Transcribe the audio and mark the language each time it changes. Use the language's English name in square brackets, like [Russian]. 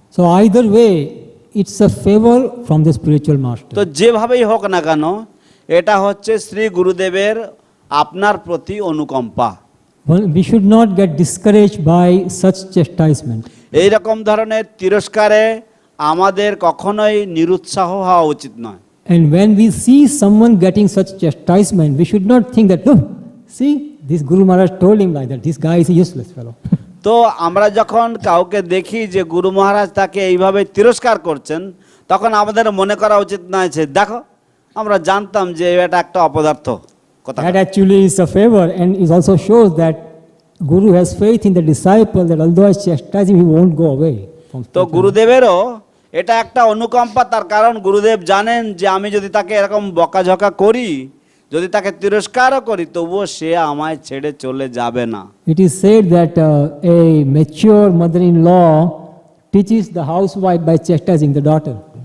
[English] So either way, it's a favor from the spiritual master. [Bangla] তো যেভাবেই হোক না কেন এটা হচ্ছে শ্রী গুরুদেবের আপনার প্রতি অনুকম্পা। [English] Well, we should not get discouraged by such chastisement. [Bangla] এই রকম ধরনের তিরস্কারে আমাদের কখনোই নিরুৎসাহ হওয়া উচিত নয়। [English] And when we see someone getting such chastisement, we should not think that, oh, see, this Guru Maharaj told him like that, this guy is a useless fellow. [Bangla] তো আমরা যখন কাউকে দেখি যে গুরু মহারাজ তাকে এইভাবে তিরস্কার করছেন, তখন আমাদের মনে করা উচিত নয় যে দেখো আমরা জানতাম যে এটা একটা অপদার্থ কথা। [English] That actually is a favor, and it also shows that Guru has faith in the disciple that although I chastise him, he won't go away from [Bangla] তো [English] spiritual [Bangla] গুরুদেবেরও এটা একটা অনুকম্পা, তার কারণ গুরুদেব জানেন যে আমি যদি তাকে এরকম বকাঝকা করি, যদি তাকে তিরস্কারও করি, তবুও সে আমায় ছেড়ে চলে যাবে না। [English] It is said that a mature mother-in-law teaches the housewife by chastising the daughter.